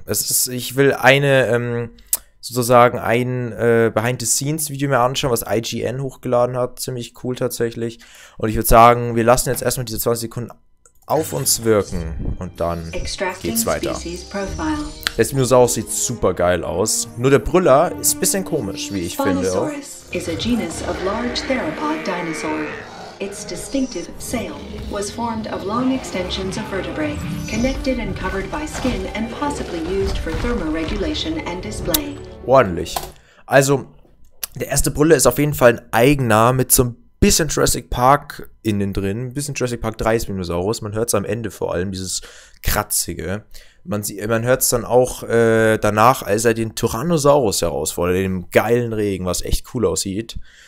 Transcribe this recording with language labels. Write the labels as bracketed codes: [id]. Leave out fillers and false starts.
[de] Ich will sozusagen ein Behind-the-Scenes-Video mir anschauen, was IGN hochgeladen hat. Ziemlich cool tatsächlich. Und ich würde sagen, wir lassen jetzt erstmal diese 20 Sekunden auf uns wirken. Und dann geht's weiter. Der Spinosaurus sieht super geil aus. Nur der Brüller ist ein bisschen komisch, wie ich finde. [en] Spinosaurus is a genus of large theropod dinosaur. Its distinctive sail was formed of long extensions of vertebrae, connected and covered by skin and possibly used for thermoregulation and display. [de] Ordentlich. Also, der erste Brüller ist auf jeden Fall ein eigener mit so ein bisschen Jurassic Park innen drin. Ein bisschen Jurassic Park 3 Spinosaurus. Man hört es am Ende vor allem, dieses Kratzige. Man hört es dann auch danach, als er den Tyrannosaurus herausfordert, den geilen Regen, was echt cool aussieht.